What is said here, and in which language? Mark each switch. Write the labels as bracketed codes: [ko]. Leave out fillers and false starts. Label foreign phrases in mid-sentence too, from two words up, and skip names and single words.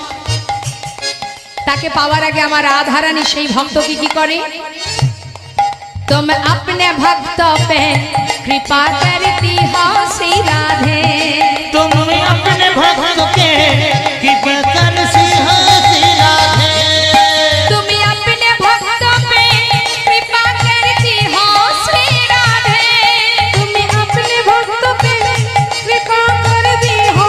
[bn] তাকে পাওয়ার আগে আমার রাধা রানী সেই ভক্তকে কি করে [hi] तुम अपने भक्तों पे कृपा करती हो श्री राधे तुम अपने भक्त के कृपा कर श्री राधे तुम अपने भक्तों पे कृपा करती हो श्री राधे तुम अपने भक्तों पे कृपा करती हो